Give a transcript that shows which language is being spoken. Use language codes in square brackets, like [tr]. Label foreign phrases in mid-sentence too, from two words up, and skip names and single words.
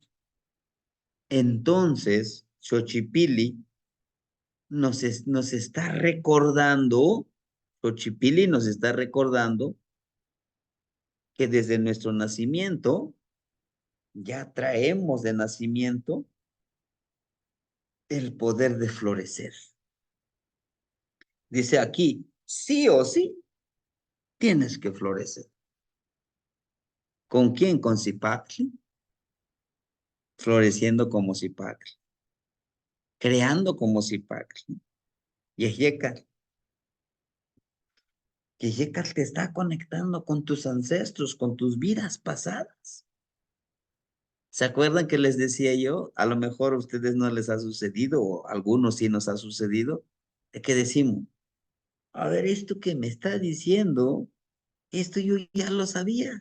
[es] Entonces, Xochipilli nos está recordando, Xochipilli nos está recordando que desde nuestro nacimiento ya traemos de nacimiento el poder de florecer. Dice aquí, sí o sí, tienes que florecer. ¿Con quién? Con Zipacli. Floreciendo como Zipacli. Creando como Zipacli. Yeyecal. Yeyecal te está conectando con tus ancestros, con tus vidas pasadas. ¿Se acuerdan que les decía yo? A lo mejor a ustedes no les ha sucedido, o a algunos sí nos ha sucedido, de que decimos, a ver, esto que me está diciendo, esto yo ya lo sabía.